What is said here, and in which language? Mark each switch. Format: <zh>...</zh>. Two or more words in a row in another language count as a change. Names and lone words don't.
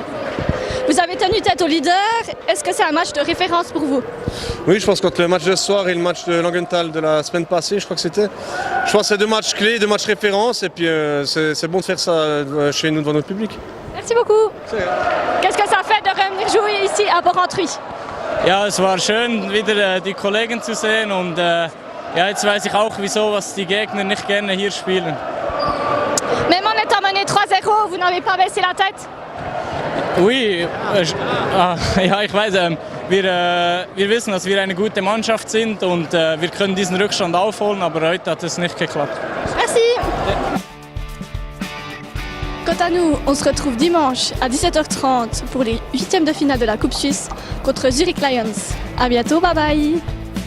<fr>Vous avez tenu tête au leader. Est-ce que c'est un match de référence pour vous? Oui, je pense que le match de ce soir et le match de Langenthal de la semaine passée, je crois que c'était. Je pense que c'est 2 matchs clés, 2 matchs références et puis c'est bon de faire ça chez nous devant notre public. Merci beaucoup. Qu'est-ce que ça fait de revenir jouer ici à Porrentruy?</fr> <de>Ja, es war schön, wieder die Kollegen zu sehen und jetzt weiß ich auch, wieso was die Gegner nicht gerne hier spielen.</de> <fr>Même en étant mené 3-0, vous n'avez pas baissé la tête? Oui,</fr> <de>ja, ich weiß, wir wissen, dass wir eine gute Mannschaft sind und wir können diesen Rückstand aufholen, aber heute hat es nicht geklappt.</de> <fr>Merci. Quant à nous, on se retrouve dimanche à 17h30 pour les 8e de finale de la Coupe Suisse contre Zurich Lions. À bientôt,</fr> <en>bye bye.</en>